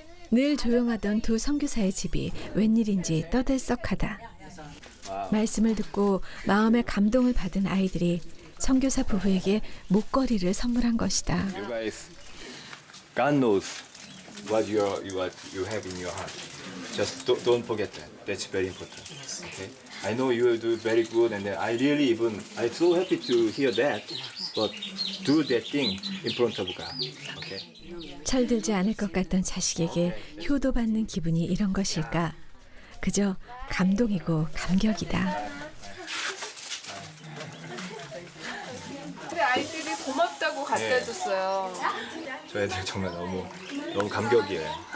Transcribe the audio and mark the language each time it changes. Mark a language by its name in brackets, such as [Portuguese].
[Korean] 늘 조용하던 두 선교사의 집이 웬일인지 떠들썩하다. 말씀을 듣고 마음의 감동을 받은 아이들이 선교사 부부에게 목걸이를 선물한 것이다. [English] You guys, God knows what you have in your heart. Just don't forget that. That's very important. Okay. I know you will do very good, and I really I'm so happy to hear that. But do that thing in front of God. Okay. [Korean] 철들지 않을 것 같던 자식에게 효도받는 기분이 이런 것일까? 그저 감동이고 감격이다. 우리 아이들이 고맙다고 갖다 줬어요. 저 애들 정말 너무 감격이에요.